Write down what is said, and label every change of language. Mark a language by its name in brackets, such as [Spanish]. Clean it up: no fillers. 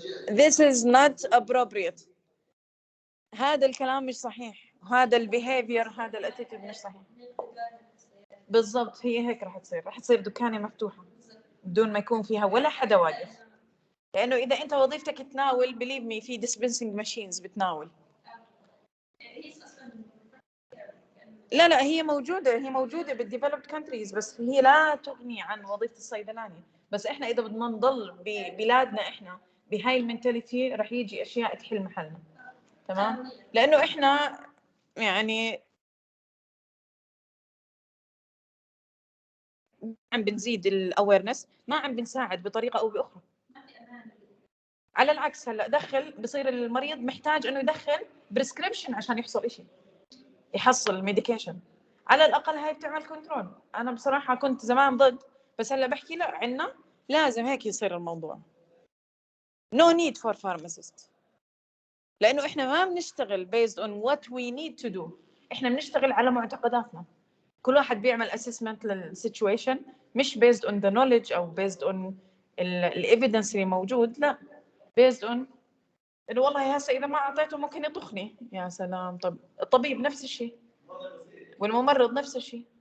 [English] This is not appropriate. [Arabic] هذا الكلام مش صحيح، هذا البيهيفير، هذا الاتيتيود مش صحيح. بالضبط، هي هيك راح تصير دكانه مفتوحه بدون ما يكون فيها ولا حدا واقف. لانه اذا انت وظيفتك تناول [English] believe me [Arabic] في dispensing machines بتناول. لا هي موجوده بالديفلوبد كونتريز، بس هي لا تغني عن وظيفه الصيدلاني. بس احنا اذا بدنا نضل ببلادنا احنا بهاي المنتاليتي راح يجي اشياء تحل محلنا. تمام. لانه احنا يعني عم بنزيد الاويرنس، ما عم بنساعد بطريقه او باخرى. على العكس، هلا بصير المريض محتاج انه يدخل بريسكريبشن عشان يحصل شيء، يحصل ميديكيشن. على الاقل هاي بتعمل كنترول. انا بصراحه كنت زمان ضد، بس هلا بحكي لا، عنا لازم هيك يصير الموضوع. [English] no need for pharmacist، [Arabic] لانه احنا ما بنشتغل [English] based on what we need to do، [Arabic] احنا بنشتغل على معتقداتنا. كل واحد بيعمل assessment للسيتويشن مش [English] based on the knowledge [Arabic] او based on الايفيدنس اللي موجود، لا based on انه والله هسه اذا ما اعطيته ممكن يطخني. يا سلام. طب الطبيب نفس الشيء والممرض نفس الشيء.